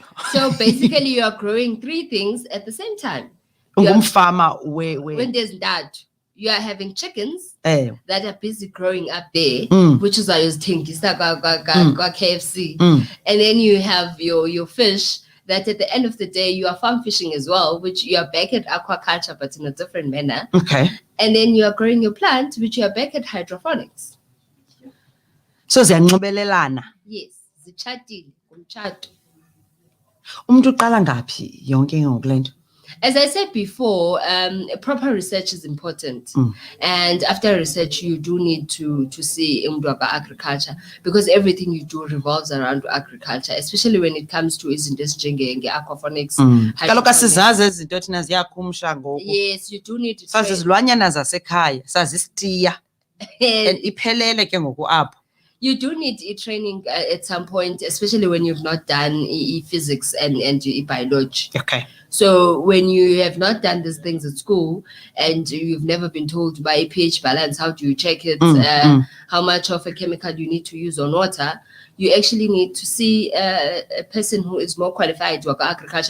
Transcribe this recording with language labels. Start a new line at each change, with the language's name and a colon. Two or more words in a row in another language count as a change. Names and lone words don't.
English: So basically you are growing 3 things at the same time.
Xhosa: Ungumfama
English: when there's that, you are having chickens that are busy growing up there, which is why you're thinking KFC. And then you have your fish that at the end of the day, you are farm fishing as well, which you are back at aquaculture, but in a different manner. Okay. And then you are growing your plant, which you are back at hydroponics.
Xhosa: So ziyanxibelelana. Yes, zichatile, umtshato. Umuntu uqala ngaphi yonke ngoku lento?
English: As I said before, proper research is important. And after research, you do need to see agriculture, because everything you do revolves around agriculture, especially when it comes to aquaponics.
Xhosa: Kaloku sizazi ezinto thina ziyakhumsha ngoku.
English: Yes, you do need to
Xhosa: sazi izilwanyana zasekhaya, sazi isitiya. And iphelele ke ngoku apho.
English: You do need training at some point, especially when you've not done physics and biology. Okay. So when you have not done these things at school and you've never been told by pH balance, how do you check it, how much of a chemical you need to use on water, you actually need to see a person who is more qualified to work agriculture.